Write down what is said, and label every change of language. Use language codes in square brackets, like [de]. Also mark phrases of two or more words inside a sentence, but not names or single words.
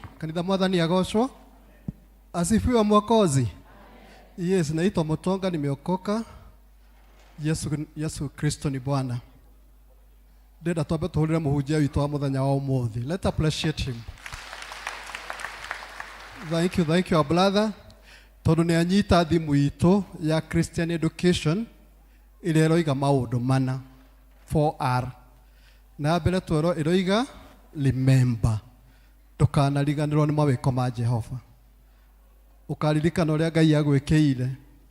[ki] Kanitha mwathani agocwo. [sw] Asifiwe Mwokozi. Yes, naitwa Mutonga, nimeokoka. Yesu Kristo ni Bwana. [ki] Ndenda twambe tuhurire muhunjia witũ wa muthenya wa ũmũthĩ. [en] Let's appreciate him. Thank you our brother. [ki] Tondũ nĩ anyita thimũ itũ ya [en] Christian education [ki] ĩrĩa ĩroiga maũndũ mana 4R. Na mbere twero ĩroiga remember. Ndũkanariganĩrwo nĩ mawĩko ma Jehova. Ũkaririkana ũrĩa Ngai agwĩkĩire.